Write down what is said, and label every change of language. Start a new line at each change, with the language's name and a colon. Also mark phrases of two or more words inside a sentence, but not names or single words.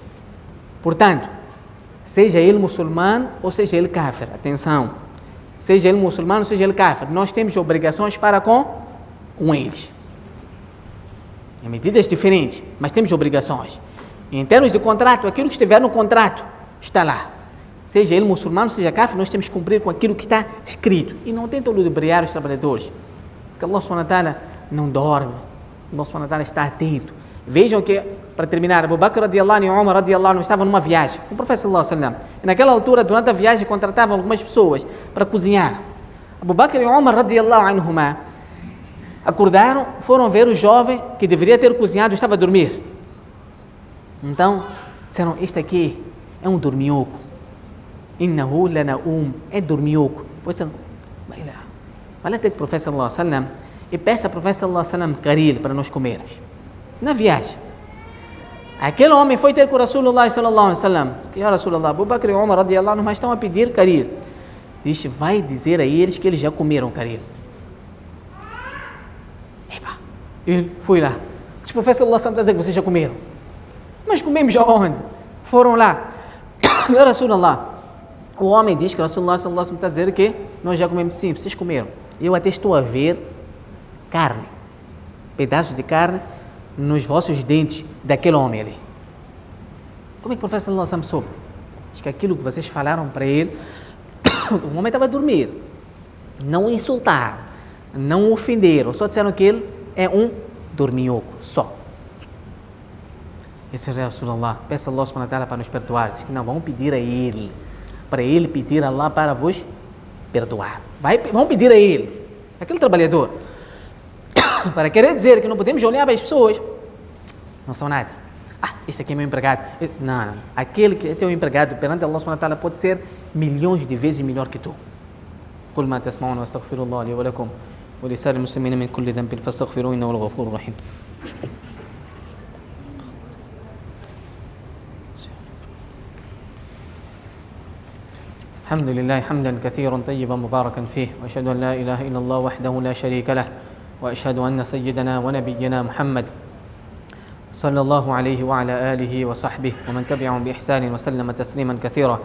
Portuguese: Portanto, seja ele muçulmano ou seja ele kafir, atenção, seja ele muçulmano ou seja ele kafir, nós temos obrigações para com eles. Em medidas diferentes, mas temos obrigações. Em termos de contrato, aquilo que estiver no contrato está lá. Seja ele muçulmano, seja kafir, nós temos que cumprir com aquilo que está escrito. E não tentam ludibriar os trabalhadores. Porque
Arabic: الله سبحانه وتعالى
Portuguese: não dorme.
Arabic: الله سبحانه وتعالى
Portuguese: está atento. Vejam que, para terminar, Abu Bakr
Arabic: رضي الله عنه
Portuguese: e Umar
Arabic: رضي الله عنه
Portuguese: estavam numa viagem com o profeta
Arabic: صلى الله عليه وسلم.
Portuguese: E naquela altura, durante a viagem, contratavam algumas pessoas para cozinhar. Abu Bakr e Umar
Arabic: رضي الله عنهما
Portuguese: acordaram, foram ver o jovem que deveria ter cozinhado, estava a dormir. Então, disseram, este aqui é um dorminhoco.
Arabic: إنه لنؤوم,
Portuguese: é dorminhoco. Depois disseram, vai lá ter com o profeta
Arabic: صلى الله عليه وسلم
Portuguese: e peça ao profeta
Arabic: صلى الله عليه وسلم
Portuguese: caril para nós comermos. Na viagem. Aquele homem foi ter com o
Arabic: رسول الله صلى الله عليه وسلم. يا رسول الله,
Portuguese: Abu Bakr e Umar
Arabic: رضي الله عنه,
Portuguese: mas estão a pedir caril. Diz, vai dizer a eles que eles já comeram caril. Ele foi lá. Diz, profeta
Arabic: صلى الله عليه وسلم,
Portuguese: está a dizer que vocês já comeram. Mas comemos aonde? Foram lá.
Arabic: يا رسول الله,
Portuguese: o homem diz que o
Arabic: رسول الله صلى الله عليه وسلم
Portuguese: está a dizer que nós já comemos, sim, vocês comeram. Eu até estou a ver carne, pedaços de carne nos vossos dentes daquele homem ali. Como é que o profeta
Arabic: صلى الله عليه وسلم
Portuguese: soube? Diz que aquilo que vocês falaram para ele, o homem estava a dormir, não o insultaram, não o ofenderam, só disseram que ele é um dorminhoco, só. Esse é Rasulullah, peça a
Arabic: الله سبحانه وتعالى
Portuguese: para nos perdoar. Diz que não, vão pedir a ele, para ele pedir a Allah para vos perdoar. Vão pedir a ele, aquele trabalhador, para querer dizer que não podemos olhar para as pessoas, não são nada. Esse aqui é meu empregado. Não. Aquele que é teu empregado perante
Arabic: الله سبحانه وتعالى
Portuguese: pode ser milhões de vezes melhor que tu.
Arabic: قل ما تسمعون واستغفر الله لي ولكم ولسائر المسلمين من كل ذنب فاستغفروه إنه الغفور الرحيم. الحمد لله حمدا كثيرا طيبا مباركا فيه، وأشهد أن لا إله إلا الله وحده لا شريك له، وأشهد أن سيدنا ونبينا محمد صلى الله عليه وعلى آله وصحبه ومن تبعهم بإحسان وسلم تسليما كثيرا.